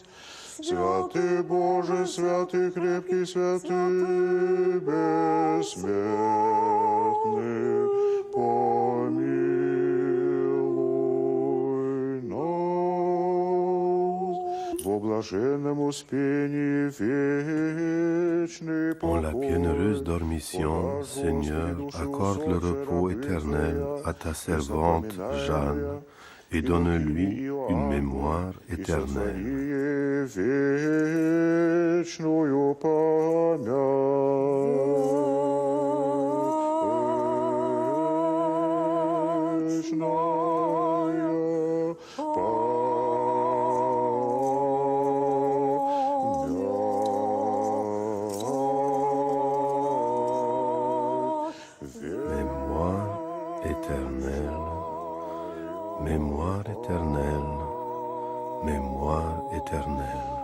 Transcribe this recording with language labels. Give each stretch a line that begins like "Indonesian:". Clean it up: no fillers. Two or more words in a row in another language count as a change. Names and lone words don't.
Russian: Святый Боже, святый крепкий, святый бессмертный, помилуй нас. Во блаженном успении вечный
French: En la
Russian: покой.
French: bienheureuse dormition, Seigneur, accorde le repos éternel à ta servante Jeanne et donne-lui une mémoire éternelle.
Russian: Вечную память. Вечная
French: Mémoire éternelle, mémoire éternelle, mémoire éternelle.